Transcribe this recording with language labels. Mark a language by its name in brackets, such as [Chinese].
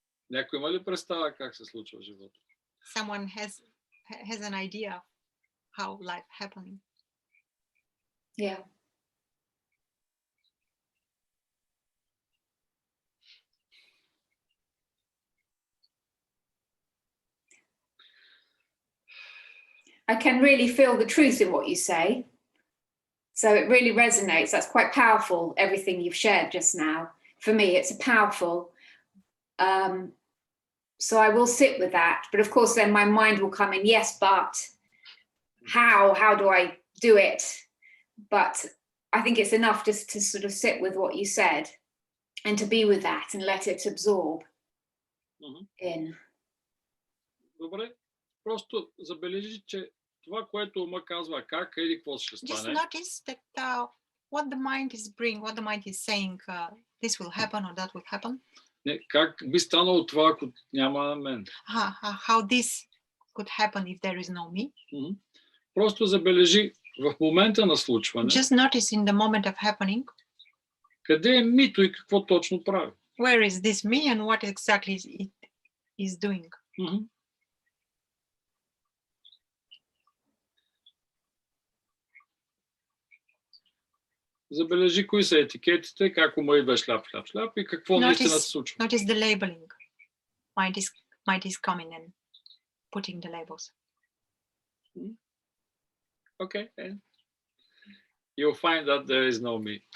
[Bulgarian] Някой има ли представа как се случва живота? [English] Someone has an idea how life happening. Yeah. I can really feel the truth in what you say. So it really resonates. That's quite powerful, everything you've shared just now. For me, it's powerful. So I will sit with that. But of course, then my mind will come in, yes, but how do I do it? But I think it's enough just to sort of sit with what you said and to be with that and let it absorb in. [Bulgarian] Добре. Просто забележи, че това, което ума казва как, или какво ще стане. [English] Just notice that what the mind is bringing, what the mind is saying, this will happen or that will happen. [Bulgarian] Не, как би станало това, ако няма мен? [English] How this could happen if there is no me. [Bulgarian] Просто забележи в момента на случване. [English] Just notice in the moment of happening. [Bulgarian] Къде е мито и какво точно прави? [English] Where is this me and what exactly it is doing? [Bulgarian] Забележи кои са етикетите, как ума идва шляп и какво наистина се случва. [English] Notice the labeling. Mind is coming and putting the labels. Okay. You'll find that there is no me.